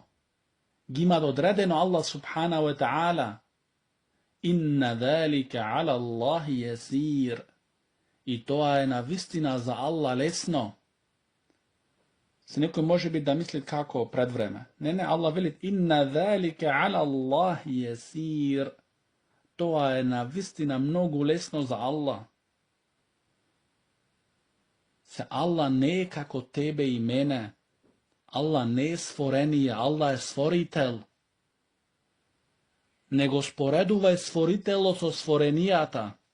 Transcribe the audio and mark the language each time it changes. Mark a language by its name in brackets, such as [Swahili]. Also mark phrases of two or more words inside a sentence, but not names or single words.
[Macedonian] Ги има одредено Аллах [Arabic] سبحانه وتعالى. إن ذلك على الله يسير. [Macedonian] И тоа е навистина за Аллах лесно. Се некој може би да мисли како пред време. Не, Аллах вели [Arabic] إن ذلك على الله يسير. [Macedonian] Тоа е навистина многу лесно за Аллах. Се Аллах не е како тебе и мене. Аллах не е створение, Аллах е створител. Не го споредувај створителот со створенијата.